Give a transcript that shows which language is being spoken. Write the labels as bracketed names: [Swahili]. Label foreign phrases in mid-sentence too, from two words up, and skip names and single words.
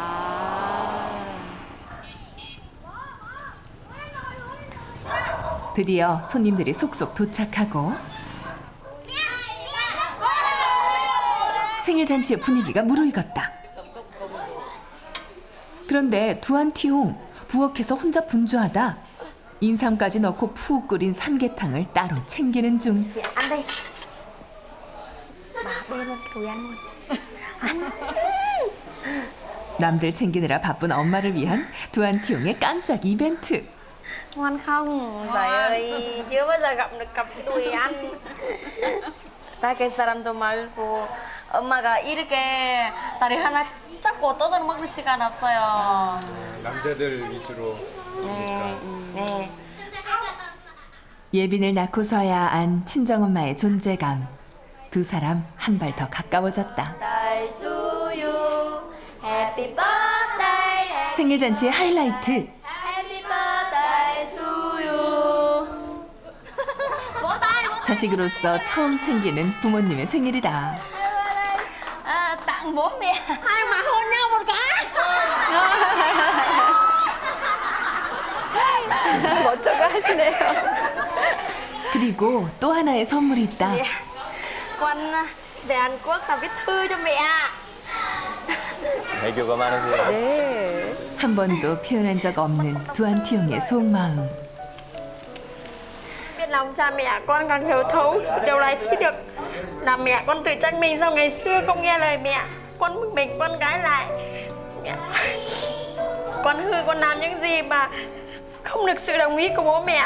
[Korean] 드디어 손님들이 속속 도착하고 생일 잔치의 분위기가 무르익었다. 그런데 두한티홍 부엌에서 혼자 분주하다. 인삼까지 넣고 푹 끓인 삼계탕을 따로 챙기는 중. [Vietnamese] Ăn đi. Bà bê luôn, đùi ăn luôn. [Korean] 남들 챙기느라 바쁜 엄마를 위한 두한티용의 깜짝 이벤트. [Vietnamese] Ngoan không? Trời ơi, chưa bao giờ gặp được cặp đôi ăn. [Korean] 딸기 사람도 말고 엄마가 이렇게 다리 하나 잡고 떠드는 먹을 시간 없어요. 남자들 위주로. 네. 예빈을 낳고서야 안 친정엄마의 존재감. 두 사람 한 발 더 가까워졌다. 생일 잔치의 하이라이트. 자식으로서 처음 챙기는 부모님의 생일이다. [Vietnamese] À, tặng bố mẹ hai mà hôn nhau một cái. [Korean] 멋쩍어 하시네요. 그리고 또 하나의 선물이 있다. [Vietnamese] Con về Hàn Quốc là viết thư cho mẹ. [Korean] 애교가 많으세요. 네. 한 번도 표현한 적 없는 두한티용의 속마음. [Vietnamese] Biết lòng cha mẹ con càng hiểu thấu điều này khi được làm mẹ con tự trách mình sau ngày xưa không nghe lời mẹ. Con bực mình con gái lại. Mẹ. Con hư con làm những gì mà không được sự đồng ý của bố mẹ.